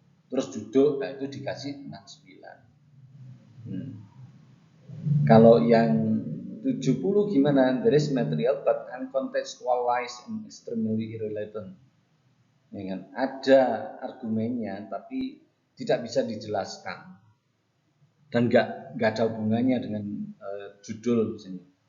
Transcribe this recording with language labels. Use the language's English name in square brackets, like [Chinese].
[Indonesian] Terus duduk, nah itu dikasih 69. Kalau yang 70 gimana? [English] There is material but uncontextualized and extremely irrelevant. [Indonesian] Ya kan? Ada argumennya tapi tidak bisa dijelaskan dan nggak ada hubungannya dengan judul misalnya.